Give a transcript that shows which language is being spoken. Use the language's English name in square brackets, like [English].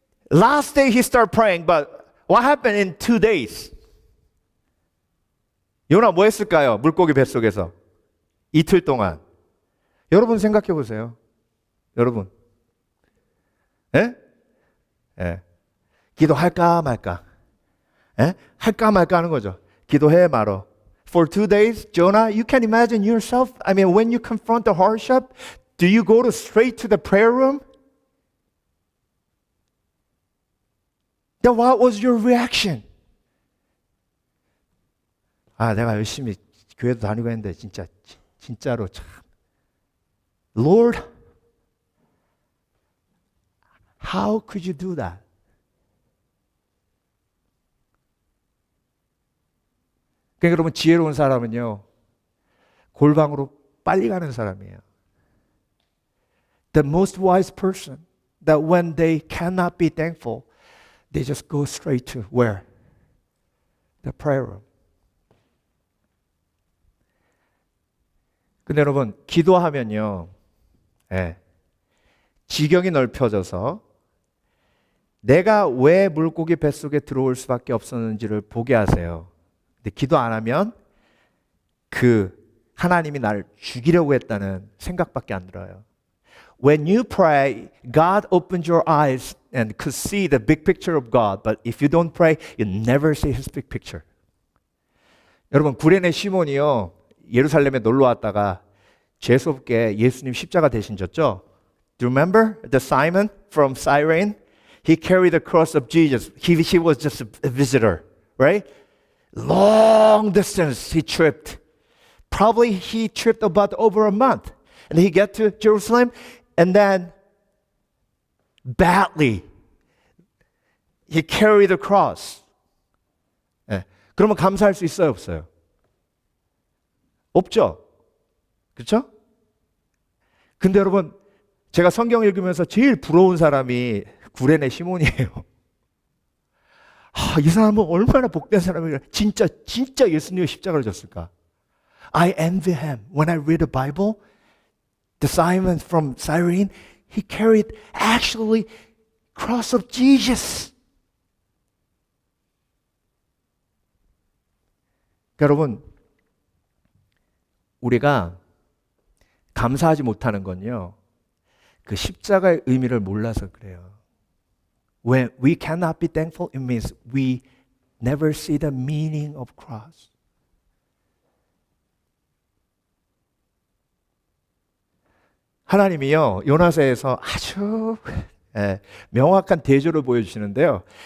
[English] Last day he started praying, but what happened in 2 days? [Korean] 요나 뭐 했을까요? 물고기 뱃속에서 이틀 동안. 여러분 생각해 보세요. 여러분. 예? 예. 기도할까 말까? 예? 할까 말까 하는 거죠. 기도해 말어. [English] For 2 days, Jonah, you can imagine yourself. I mean, when you confront the hardship, do you go straight to the prayer room? Then what was your reaction? [Korean] 아, 내가 열심히 교회도 다니고 했는데 진짜로 참. [English] Lord, how could you do that? [Korean] 그러니까 여러분 지혜로운 사람은요. 골방으로 빨리 가는 사람이에요. [English] The most wise person that when they cannot be thankful, they just go straight to where? The prayer room. [Korean] 근데 여러분 기도하면요. 예. 지경이 넓혀져서 내가 왜 물고기 뱃속에 들어올 수밖에 없었는지를 보게 하세요. 근데 기도 안 하면 그 하나님이 나를 죽이려고 했다는 생각밖에 안 들어요. [English] When you pray, God opens your eyes and could see the big picture of God. But if you don't pray, you never see His big picture. [Korean] 여러분 구레네 시몬이요 예루살렘에 놀러 왔다가 재수없게 예수님 십자가 대신 졌죠? [English] Do you remember the Simon from Cyrene? He carried the cross of Jesus. He was just a visitor, right? Long distance he tripped. Probably he tripped about over a month. And he get to Jerusalem and then badly he carried the cross. [Korean] 네. 그러면 감사할 수 있어요, 없어요? 없죠? 그렇죠? 근데 여러분 제가 성경 읽으면서 제일 부러운 사람이 구레네 시몬이에요. 이 사람은 얼마나 복된 사람이라 진짜 예수님의 십자가를 졌을까? [English] I envy him. When I read the Bible, the Simon from Cyrene, he carried actually cross of Jesus. [Korean] 여러분, 우리가 감사하지 못하는 건요, 그 십자가의 의미를 몰라서 그래요. [English] When we cannot be thankful, it means we never see the meaning of cross. [Korean] 하나님이요, 요나서에서 아주 명확한 대조를 보여주시는데요.